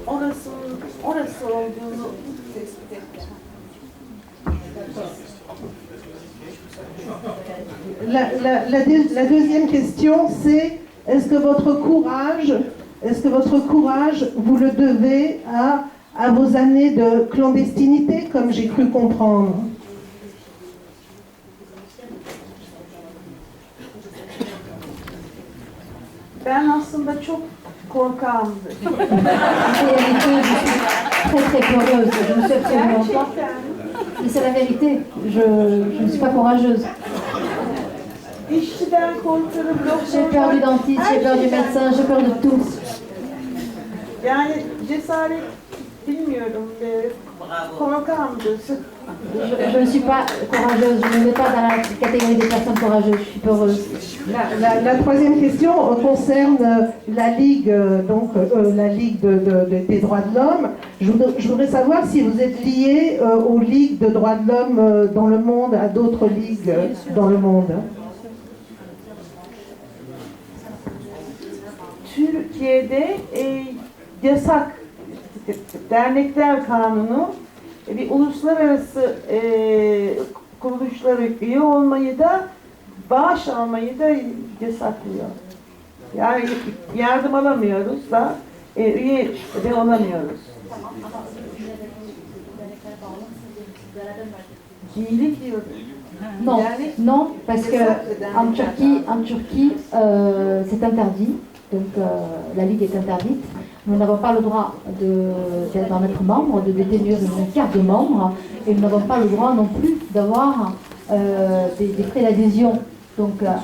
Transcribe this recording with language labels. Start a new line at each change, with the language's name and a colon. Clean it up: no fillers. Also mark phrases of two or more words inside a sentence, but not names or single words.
French: La deuxième question, c'est est-ce que votre courage, vous le devez à vos années de clandestinité, comme j'ai cru comprendre?
Turkish: Ben aslında çok korkağımdır.
French: Très peureuse, je ne suis absolument pas. Mais c'est la vérité, je ne suis pas courageuse.
Turkish: İşçiden korkarım,
French: J'ai peur du dentiste, j'ai peur du médecin, j'ai peur de tout.
Turkish: Yani cesaret bilmiyorum, korkağımdır.
French: Je ne suis pas courageuse, je ne vais pas dans la catégorie des personnes courageuses, je suis peureuse. La troisième question concerne la Ligue, la Ligue des droits de l'homme. Je voudrais savoir si vous êtes lié aux Ligues de droits de l'homme dans le monde, à d'autres ligues dans le monde.
Turkish: Türkiye'de yasak dernekler kanunu bir uluslararası kuruluşlara üye olmayı da bağış almayı da yasaklıyor. Yani yardım alamıyoruz da üye de olamıyoruz. İyilik diyoruz.
French: Non, parce que en Turquie, c'est interdit. Donc la Ligue est interdite. Nous n'avons pas le droit d'en être membre, de détenir une carte de membre, et nous n'avons pas le droit non plus d'avoir des frais d'adhésion.